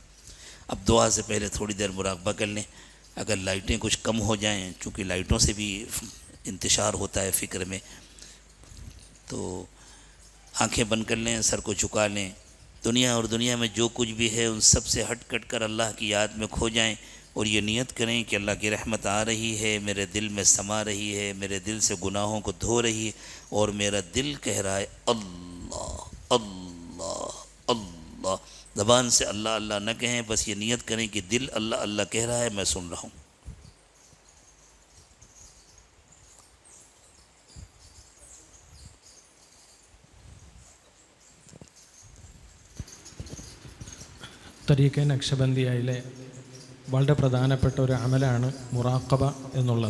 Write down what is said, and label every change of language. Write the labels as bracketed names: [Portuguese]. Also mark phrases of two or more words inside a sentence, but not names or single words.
[Urdu] اب دعا سے پہلے تھوڑی دیر مراقبہ کر لیں، اگر لائٹیں کچھ کم ہو جائیں، چونکہ لائٹوں سے بھی انتشار ہوتا ہے فکر میں، تو آنکھیں بند کر لیں، سر کو جھکا لیں، دنیا اور دنیا میں جو کچھ بھی ہے ان سب سے ہٹ کٹ کر اللہ کی یاد میں کھو جائیں، اور یہ نیت کریں کہ اللہ کی رحمت آ رہی ہے، میرے دل میں سما رہی ہے، میرے دل سے گناہوں کو دھو رہی ہے، اور میرا دل کہہ رہا ہے اللہ اللہ اللہ۔ زبان سے اللہ اللہ نہ کہیں، بس یہ نیت کریں کہ دل اللہ اللہ کہہ رہا ہے، میں سن رہا ہوں۔ [Malayalam] തരീഖെ നക്ഷബന്ദിയയിലെ വളരെ പ്രധാനപ്പെട്ട ഒരു അമലാണ് മുറാഖബ എന്നുള്ളത്.